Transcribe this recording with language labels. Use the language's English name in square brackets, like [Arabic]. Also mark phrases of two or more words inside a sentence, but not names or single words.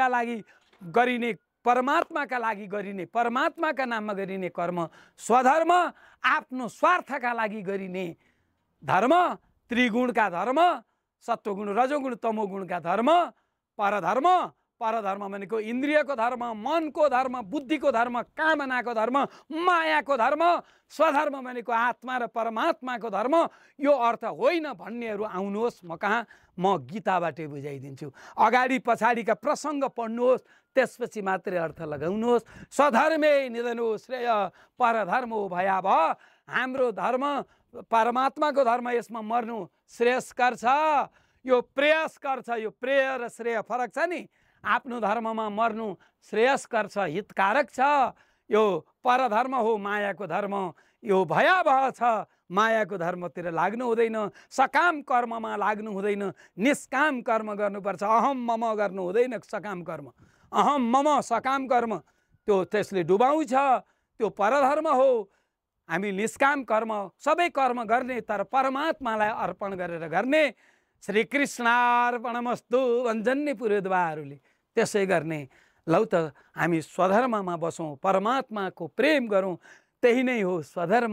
[Nepali] लागि गरिने, परमात्माका लागि गरिने, परमात्माका नाममा गरिने कर्म स्वधर्म, आफ्नो स्वार्थका लागि गरिने धर्म, त्रिगुणका धर्म, सत्वगुण रजोगुण तमोगुणका धर्म, परधर्म, परधर्म भनेको इन्द्रियको धर्म, मनको धर्म, बुद्धिको धर्म, कामनाको धर्म, मायाको धर्म, स्वधर्म भनेको आत्मा र परमात्माको धर्म। यो अर्थ होइन भन्नेहरू आउनुहोस् म कहाँ, म गीताबाटै बुझाइदिन्छु। अगाडि पछाडिका प्रसङ्ग पढ्नुहोस्, त्यसपछि मात्रै अर्थ लगाउनुहोस्। [Sanskrit] स्वधर्मे निधनो श्रेय परधर्मो भयावह। [Nepali] हाम्रो धर्म परमात्माको धर्म, यसमा मर्नु श्रेयस्कर छ, यो प्रेयस्कर छ। यो प्रेय र श्रेय फरक छ नि। आफ्नो धर्ममा मर्नु श्रेयस्कर छ, हितकारक छ। यो परधर्म हो, मायाको धर्म, यो भयावह छ। मायाको धर्मतिर लाग्नु हुँदैन, सकाम कर्ममा लाग्नु हुँदैन, निष्काम कर्म गर्नुपर्छ। [Sanskrit] अहम मम [Nepali] गर्नु हुँदैन, सकाम कर्म, [Sanskrit] अहम मम [Nepali] सकाम कर्म त्यो त्यसले डुबाउँछ, त्यो परधर्म हो। हामी निष्काम कर्म सबै कर्म गर्ने, तर परमात्मालाई अर्पण गरेर गर्ने। श्रीकृष्णार्पणमस्तु भन्छन् नि पुरोहितबाहरूले, त्यसै गर्ने। लौ त हामी स्वधर्ममा बसौँ, परमात्माको प्रेम गरौँ, त्यही नै हो स्वधर्म।